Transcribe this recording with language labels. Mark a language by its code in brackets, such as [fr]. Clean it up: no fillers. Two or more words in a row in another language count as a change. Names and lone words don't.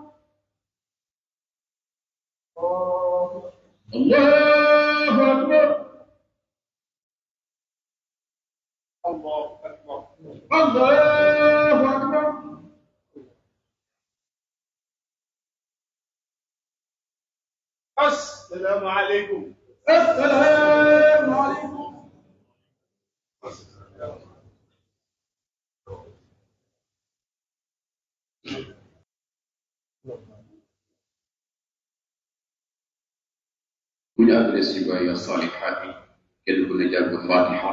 [ar] الله أكبر الله أكبر الله أكبر السلام عليكم السلام عليكم [wo] bu ñu àggale si baay saalihaat yi kenn ku ne jàng fatiha